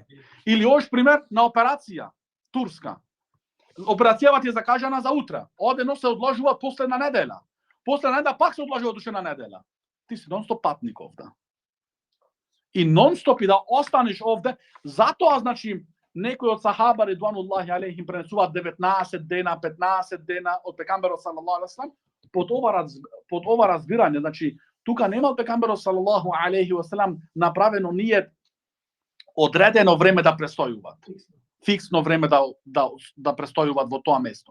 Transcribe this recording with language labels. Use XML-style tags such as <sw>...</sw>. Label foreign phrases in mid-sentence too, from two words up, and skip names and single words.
<mk>Или оиш, пример, на операција, Турска. Операцијава ти е закажана за утре. Одено се одложува последна недела. Последна недела пак се одложува до на недела. Ти си нон-стоп патник овде. И нон-стоп и да останеш овде, затоа, значи, некои од сахаба</mk> <ar>رضوان الله عليهم</ar> <mk>пренесуваат 19 дена, 15 дена од пекамберот</mk> <ar>صلى الله عليه وسلم,</ar> <mk>под ова разбирање, значи, тука нема од пекамберот</mk> <ar>صلى الله عليه وسلم</ar> <mk>направено ние одредено време да престојуваат. Фиксно време да престојуваат во тоа место.</mk>